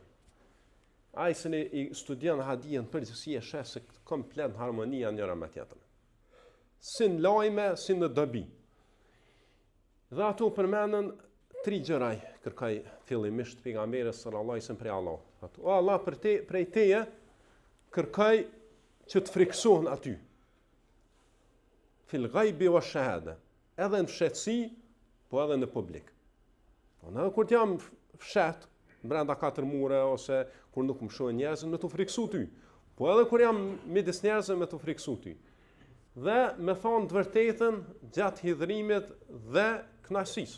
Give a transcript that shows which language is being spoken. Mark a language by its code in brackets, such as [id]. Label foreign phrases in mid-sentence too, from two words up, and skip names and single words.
[sq] Ai që i studion hadithin përgjithësi e sheh se komplet harmonia njëra me tjetrën. Si në lajme, si në dobi. Dhe ato përmenden 3 gjëra kërkoi fillimisht pejgamberi [ar] صلى الله عليه وسلم [sq] prej Allahut. O Allah, prej teje kërkoj që të friksohen aty. [ar] في الغيب والشهادة, [sq] edhe në fshehtësi, po edhe në publik. Po në kur jam fshet brenda 4 mure ose kur nuk më shohin njerëzit, me të friksu ty. Po edhe kur jam midis njerëzve, me të friksu ty. Dhe me thonë të vërtetën gjatë hidhrimit dhe kënaqësisë.